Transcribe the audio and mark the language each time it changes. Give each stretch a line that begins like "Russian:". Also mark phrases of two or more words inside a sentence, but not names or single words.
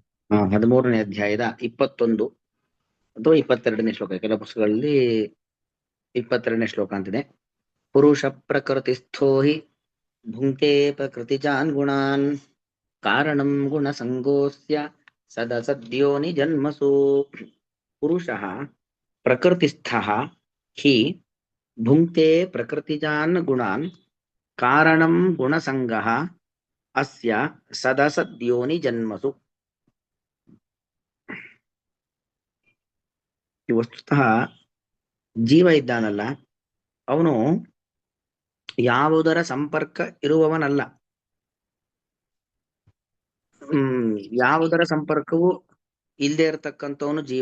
Kannada: 13ನೇ ಅಧ್ಯಾಯದ 21 ಅಥವಾ 22ನೇ ಶ್ಲೋಕ. ಕೆಲ ಪುಸ್ತಕಗಳಲ್ಲಿ 22ನೇ ಶ್ಲೋಕ ಅಂತಿದೆ.
Sanskrit: ಪುರುಷ ಪ್ರಕೃತಿಸ್ಥೋ ಹಿ ಭುಂಕ್ತೆ ಪ್ರಕೃತಿಜಾನ್ ಗುಣಾನ್ ಕಾರಣಂ ಗುಣಸಂಗೋಸ್ಯ ಸದಸದ್ಯೋನಿ ಜನ್ಮಸು. ಪುರುಷಃ ಪ್ರಕೃತಿಸ್ಥಃ ಹಿ ಭುಂಕ್ತೆ ಪ್ರಕೃತಿಜಾನ್ ಗುಣಾನ್ ಕಾರಣಂ ಗುಣಸಂಗಃ ಅಸ್ಯ ಸದಸದ್ಯೋನಿ ಜನ್ಮಸು.
Kannada: ಈ ವಸ್ತುತಃ ಜೀವ ಇದ್ದಾನಲ್ಲ, ಅವನು ಯಾವುದರ ಸಂಪರ್ಕ ಇರುವವನಲ್ಲ. ಯಾವುದರ ಸಂಪರ್ಕವೂ ಇಲ್ಲದೆ ಇರತಕ್ಕಂಥವನು ಜೀವ.